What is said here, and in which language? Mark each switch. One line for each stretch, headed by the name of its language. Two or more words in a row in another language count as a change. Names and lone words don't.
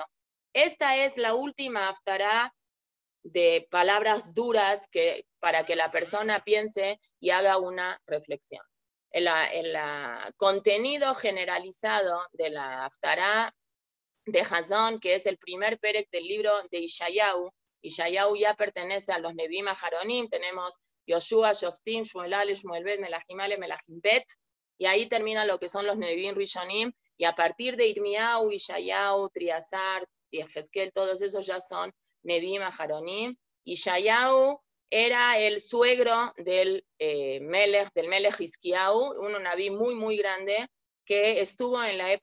Spanish: Esta es la última Haftará de palabras duras para que la persona piense y haga una reflexión. El contenido generalizado de la Haftará de Hazón, que es el primer perek del libro de Ishayahu. Ishayahu ya pertenece a los Nebim Aharonim, tenemos Yoshua, Shoftim, Shmuel Ale, Shmuel Bet, Melahim Ale, Melahim Bet, y ahí termina lo que son los Nebim Rishonim, y a partir de Irmiyahu, Ishayahu, Triazar, Yehezkel, todos esos ya son Nebim Aharonim. Ishayahu era el suegro del Melech Hizkiyahu, un nabí muy, muy grande, que estuvo en la